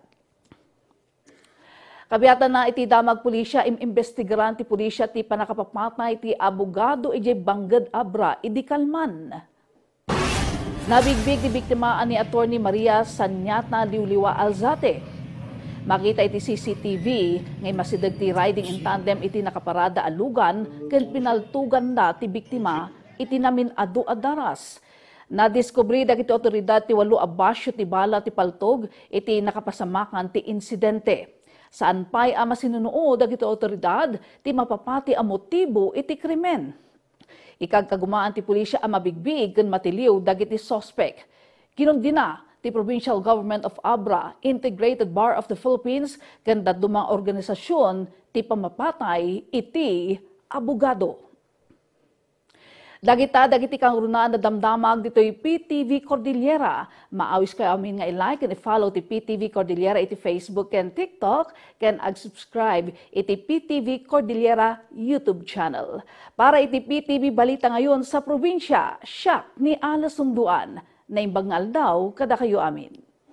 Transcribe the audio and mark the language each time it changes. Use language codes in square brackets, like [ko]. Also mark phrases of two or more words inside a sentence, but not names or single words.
[ilo] Kabiyatan na iti damag pulisya imbestigaran ti pulisya ti panakapapatay ti abogado ijay Bangged Abra idi Kalman. Nabigbig ti biktima ni Attorney Maria Sanyata Liuliwa Alzate. Makita iti CCTV ngay masidag ti [en] riding in tandem [ilo] iti nakaparada alugan ken pinaltugan na ti biktima iti namin adu adaras. Nadiskubre dagiti otoridad ti 8 a basyo ti bala ti paltog iti nakapasamakan ti insidente. Saan pa'y ama sinunuod dagiti otoridad ti mapapati ang motibo iti krimen. Ikagkagumaan ti pulisya ang mabigbig ken matiliw dagiti suspect. Kinundina ti Provincial Government of Abra, Integrated Bar of the Philippines ken dadumang organisasyon ti pamapatay iti abogado. Dagiti kang runaan na damdamag dito'y PTV Cordillera. Maawis kayo amin nga [en] i-like and i-follow [ilo] ti PTV Cordillera iti Facebook and TikTok ken ag-subscribe iti PTV Cordillera YouTube channel. Para iti PTV Balita ngayon [tl] sa probinsya, [ilo] siya ni Ala Sungduan. Naimbag nga aldaw kada kayo amin.